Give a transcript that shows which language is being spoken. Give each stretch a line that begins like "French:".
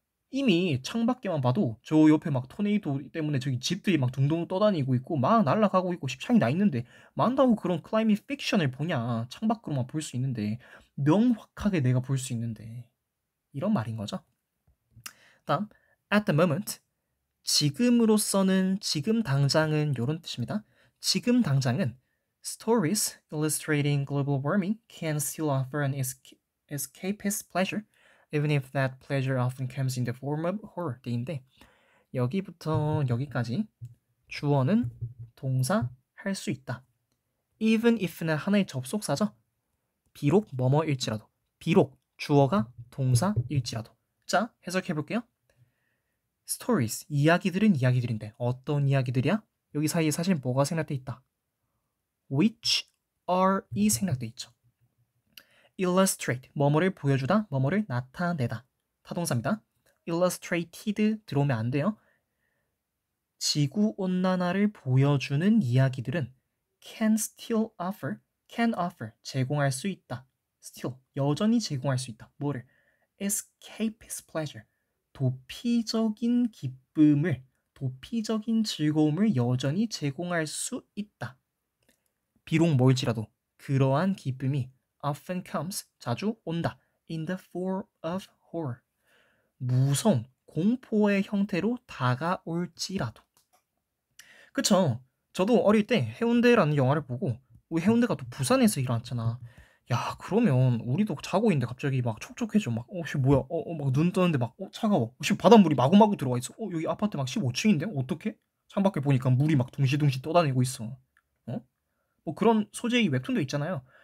Korean: 이미 창밖에만 봐도 저 옆에 막 토네이도 때문에 저기 집들이 막 둥둥 떠다니고 있고 막 날아가고 있고 십창이 나 있는데 만다고 그런 클라이밋 픽션을 보냐? 창밖으로만 볼 수 있는데 명확하게 내가 볼 수 있는데 이런 말인 거죠. 다음
English: at the moment
Korean: 지금으로서는 지금 당장은 이런 뜻입니다. 지금 당장은
English: stories illustrating global warming can still offer an escapist pleasure even if that pleasure often comes in the form of horror.
Korean: 인데 여기부터 여기까지 주어는 동사 할 수 있다. even if는 하나의 접속사죠. 비록 뭐뭐일지라도 비록 주어가 동사일지라도. 자, 해석해 볼게요. stories, 이야기들은 이야기들인데 어떤 이야기들이야? 여기 사이에 사실 뭐가 생략돼 있다?
English: which are
Korean: 이 생략돼 있죠. illustrate, 뭐뭐를 보여주다, 뭐뭐를 나타내다. 타동사입니다. illustrated 들어오면 안 돼요. 지구온난화를 보여주는 이야기들은
English: can still offer,
Korean: 제공할 수 있다. still, 여전히 제공할 수 있다. 뭐를?
English: escapist pleasure,
Korean: 도피적인 기쁨을, 도피적인 즐거움을 여전히 제공할 수 있다. 비록 멀지라도 그러한 기쁨이
English: often comes,
Korean: 자주 온다.
English: in the form of horror,
Korean: 무서움, 공포의 형태로 다가올지라도. 그쵸? 저도 어릴 때 해운대라는 영화를 보고 우리 해운대가 또 부산에서 일어났잖아. 야, 그러면 우리도 자고 있는데 갑자기 막 촉촉해져. 막, 씨, 뭐야? 막 눈 뜨는데 막, 차가워. 씨, 바닷물이 마구마구 들어와 있어. 여기 아파트 막 15층인데? 어떡해? 창밖에 보니까 물이 막 둥실둥실 떠다니고 있어. 뭐 그런 소재의 웹툰도 있잖아요.